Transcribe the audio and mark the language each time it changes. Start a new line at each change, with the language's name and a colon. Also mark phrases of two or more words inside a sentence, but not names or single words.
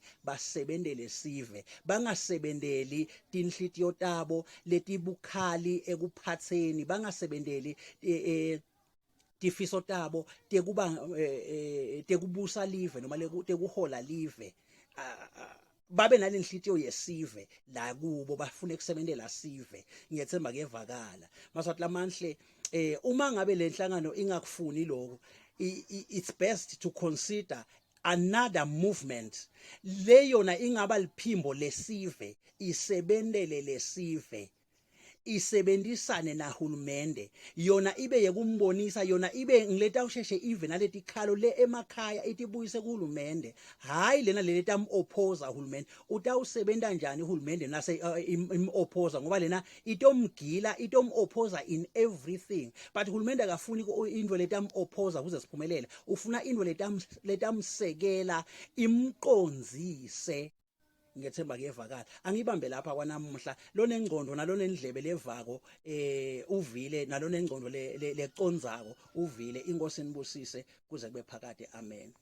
Swati: basebendele sive bangasebendeli inhlitiyo tabo letibukhali ekuphatseni bangasebendeli tifiso tabo tekubusa live noma tekuhola live babe nalenhlitiyo yesive la kubo bafune kusebenzela sive ngiyethemba kevakala maswathi lamanhle uma ngabe lenhlangano ingakufuni lokho
English: it's best to consider another movement
Swati: le yona ingaba liphimbo lesive isebendele lesive isebenzisane nahulumende yona ibe yekumbonisa yona ibe ngileta usheshe ive naleti khalo le emakhaya itibuyise kuhulumende hayi lena leleta opposer uhulumende utawusebenta njani uhulumende nase opposer ngoba lena itomgila opposer
English: in everything
Swati: but uhulumende akafuni into leta opposer kuze siphumelele ufuna into letamsekela imqonzise ngethemba kuyevakala angibambe lapha kwanamuhla lonengqondo nalonendlebe levako uvile nalonengqondo lecondzako uvile inkosi nibusise kuze kube phakade amen